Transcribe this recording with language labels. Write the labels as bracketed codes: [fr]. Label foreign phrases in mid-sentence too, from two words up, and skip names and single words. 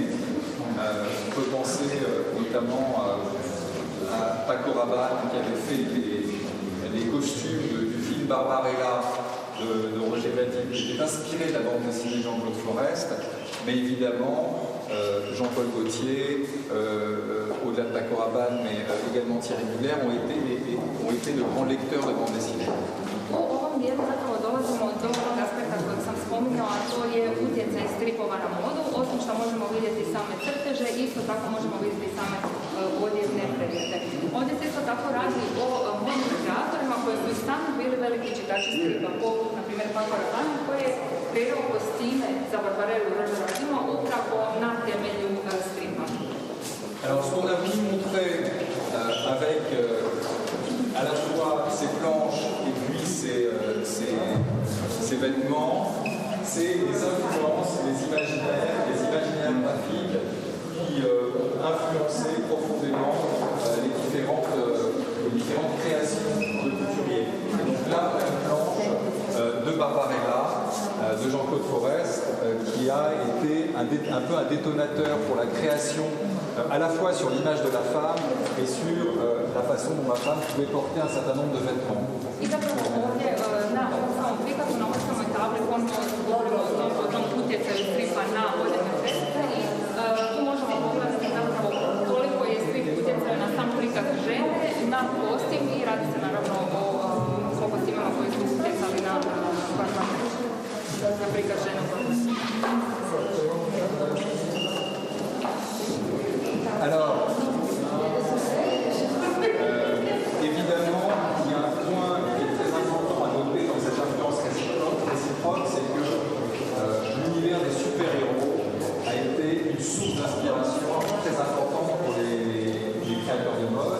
[fr] On peut penser notamment à Paco Rabanne qui avait fait les costumes du film Barbarella de Roger Vadim, qui était inspiré de la bande dessinée Jean-Claude Forest, mais évidemment Jean-Paul Gaultier, au-delà de Paco Rabanne, mais également Thierry Mugler, ont été de grands lecteurs de bande dessinée. [hr] U ovom dijelu zapravo dolazimo do ovog aspekta kojeg sam spominjala, a to je utjecaj stripova na modu. Osim što možemo vidjeti same crteže, isto tako možemo vidjeti same odjevne predmete. Ovdje se isto tako radi o modnim kreatorima koji su i sami bili veliki čitači stripa, poput na primjer Paco Rabanne koji je kreirao kostime za Barbarellu Rožeradimo upravo na temelju stripa. [fr] Alors, ce qu'on a voulu montrer avec à la fois ces planches et puis ces vêtements, c'est les influences, les imaginaires graphiques qui ont influencé profondément les différentes créations de couturiers. Et donc là, on a une planche de Barbarella, de Jean-Claude Forest, qui a été un peu un détonateur pour la création à la fois sur l'image de la femme et sur la façon dont la femme pouvait porter un certain nombre de vêtements. [hr] I zapravo ovdje na ovom samom prikazu na ovoj samoj tabli govorimo o tom utjecaju stripa na odjevne predmete i tu možemo pogledati zapravo koliko je strip utjecao na sam prikaz žene, na kostim i radi se naravno o kostimama koji su utjecali na prikaz žene. [fr] Alors, évidemment, il y a un point qui est très important à noter dans cette influence réciproque, c'est que l'univers des super-héros a été une source d'inspiration très importante pour les créateurs de mode.